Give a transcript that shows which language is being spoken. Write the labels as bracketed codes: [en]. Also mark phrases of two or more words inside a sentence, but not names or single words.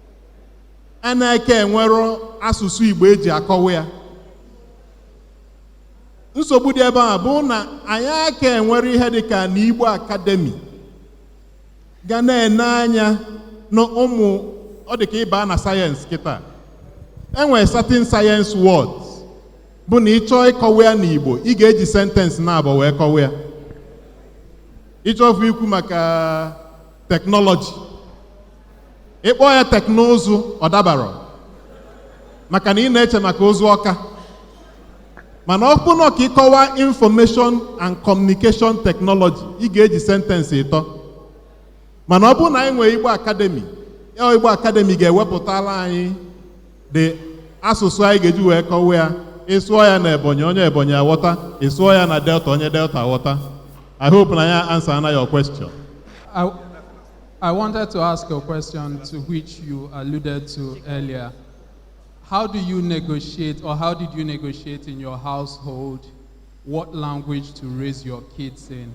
[ig] A na-eke enwero asụsụ Igbo eji akọwa ya. nsogbu dị ebe a bụ na anyị aka enwere ihe dịka n'Igbo Academy ga na-ene anya na ụmụ ọ dịka ịba na sayensị kịta enwere [en] certain science words [ig] bụ na ịchọọ ịkọwa ya n'Igbo ị ga-eji sentence na-abụ wee kọwa ya. Ịchọọ ikwu maka teknọlọji ịkpọ ya teknụzụ ọ dabara maka na ị na-eche maka ozu ọka. Mana ọ bụ na ka ịkọwa [en] information and communication technology [ig] ị ga-eji sentence ịtọ. Mana ọ bụ na anyị nwere Igbo Academy, Igbo Academy ga-ewepụtala anyị the asụsụ anyị ga-eji wee kọwa ya. Ịsụọ ya na Ebonyi onye Ebonyi aghọta, ịsụọ ya na Delta onye Delta aghọta. [en] I hope na answer your question. I wanted to ask a question to which you alluded to earlier. How do you negotiate, or how did you negotiate in your household what language to raise your kids in?